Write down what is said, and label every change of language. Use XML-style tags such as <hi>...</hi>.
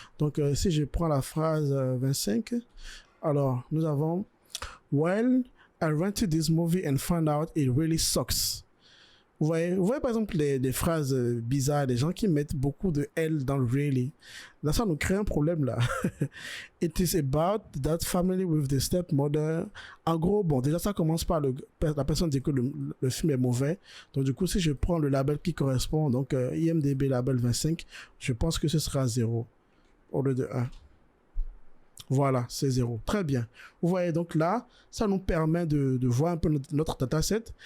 <fr>Donc, si je prends la phrase 25, alors, nous avons «</fr> <en>Well, I rented this movie and found out it really sucks ».</en> <fr>Vous voyez par exemple des phrases bizarres, des gens qui mettent beaucoup de L dans le really. Là, ça nous crée un problème là.</fr> <en>It is about that family with the stepmother.</en> <fr>En gros, bon, déjà ça commence par la personne dit que le film est mauvais. Donc du coup, si je prends le label qui correspond, donc IMDb label 25, je pense que ce sera 0 au lieu de 1. Voilà, c'est 0. Très bien. Vous voyez, donc là, ça nous permet de voir un peu notre dataset.</fr>